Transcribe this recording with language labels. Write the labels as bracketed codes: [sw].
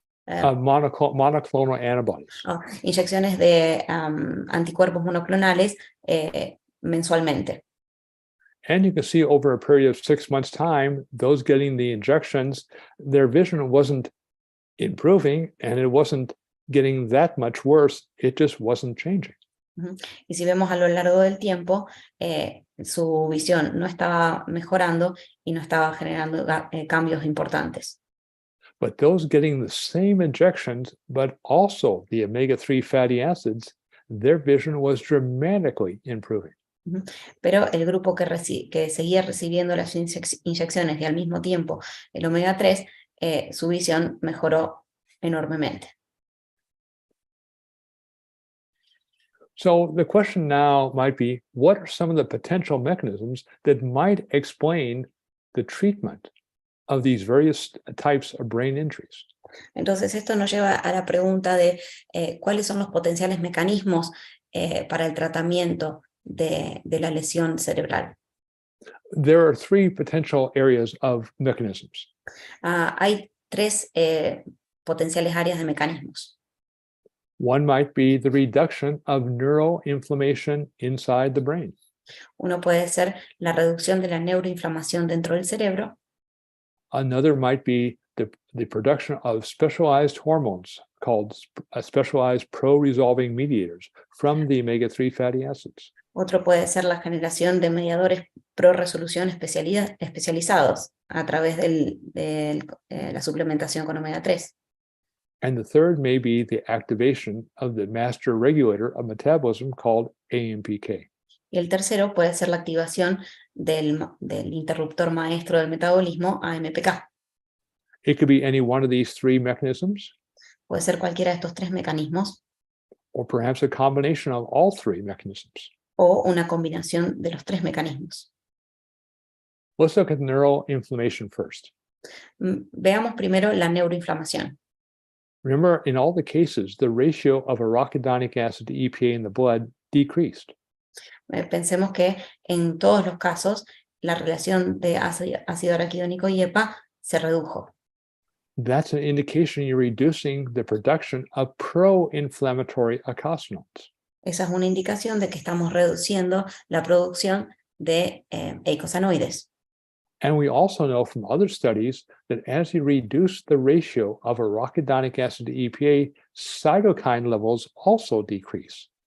[en] monoclonal antibodies. [es] Inyecciones de anticuerpos monoclonales mensualmente. [en] And you can see over a period of 6 months' time, those getting the injections, their vision wasn't improving and it wasn't getting that much worse. It just wasn't changing. [es] Y si vemos a lo largo del tiempo, su visión no estaba mejorando y no estaba generando cambios importantes. [en] But those getting the same injections, but also the omega-3 fatty acids, their vision was dramatically improving. [es] Pero el grupo que seguía recibiendo las inyecciones y al mismo tiempo el omega 3, su visión mejoró enormemente. [en] So the question now might be, what are some of the potential mechanisms that might explain the treatment of these various types of brain injuries? [es] Entonces esto nos lleva a la pregunta de cuáles son los potenciales mecanismos para el tratamiento de la lesión cerebral. [en] There are 3 potential areas of mechanisms. [es] Hay 3 potenciales áreas de mecanismos. [en] One might be the reduction of neural inflammation inside the brain. [es] Uno puede ser la reducción de la neuroinflamación dentro del cerebro. [en] Another might be the production of specialized hormones called specialized pro-resolving mediators from the omega-3 fatty acids. [es] Otro puede ser la generación de mediadores pro-resolución especializados a través de la suplementación con omega 3. [en] And the third may be the activation of the master regulator of metabolism called AMPK. [es] Y el tercero puede ser la activación del interruptor maestro del metabolismo, AMPK. [en] It could be any one of these 3 mechanisms. [es] Puede ser cualquiera de estos 3 mecanismos. [en] Or perhaps a combination of all 3 mechanisms. [es] o una combinación de los tres mecanismos. [en] Let's look at neural inflammation first. [es] Veamos primero la neuroinflamación. [en] Remember, in all the cases, the ratio of arachidonic acid to EPA in the blood decreased. [es] Pensemos que en todos los casos la relación de ácido araquidónico y EPA se redujo. [en] That's an indication you're reducing the production of pro-inflammatory eicosanoids. [es] Esa es una indicación de que estamos reduciendo la producción de eicosanoides. [en] And we also know from other studies that as you reduce the ratio of arachidonic acid to EPA, cytokine levels also decrease.